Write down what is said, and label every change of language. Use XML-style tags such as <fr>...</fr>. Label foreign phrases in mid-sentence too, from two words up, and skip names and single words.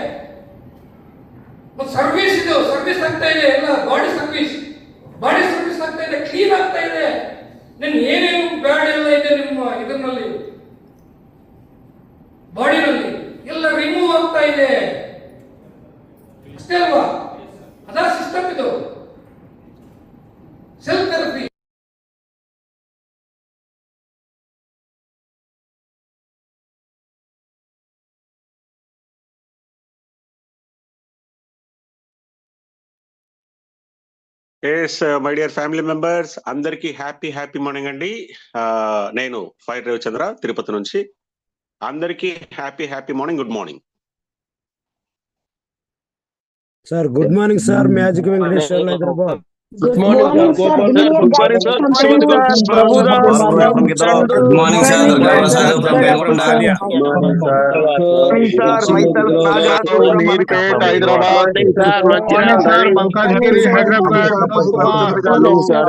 <kn>ಒಂದು ಸರ್ವಿಸ್ ಇದು, ಸರ್ವಿಸ್ ಆಗ್ತಾ ಇದೆ, ಎಲ್ಲ</kn> <en>body service</en> <kn>ಆಗ್ತಾ ಇದೆ, ಕ್ಲೀನ್ ಆಗ್ತಾ ಇದೆ. ನಿನ್ನ ಏನೇನು ಬ್ಯಾಡ್ ಎಲ್ಲ ಇದೆ ನಿಮ್ಮ ಇದರಲ್ಲಿ, ಬಾಡಿನಲ್ಲಿ ಎಲ್ಲ ರಿಮೂವ್ ಆಗ್ತಾ ಇದೆ ಅಷ್ಟೇ ಅಲ್ವಾ? ಅದಾ ಸಿಸ್ಟಮ್ ಇದು,</kn> <en>self therapy. yes my dear family members, అందరికి happy morning అండి.</en> <te>నేను ఫైర్ రవిచంద్ర తిరుపతి నుంచి.</te> <en>అందరికి happy morning, good morning సార్. good morning sir, మ్యాజిక్ వెంకటేశ్వర హైదరాబాద్. Good morning, sir. Good morning, sir. Good morning, sir. Good morning, sir. Myself Nagaraj, Hyderabad. Morning, sir. Pankajgiri, Hyderabad. Morning, sir.</en>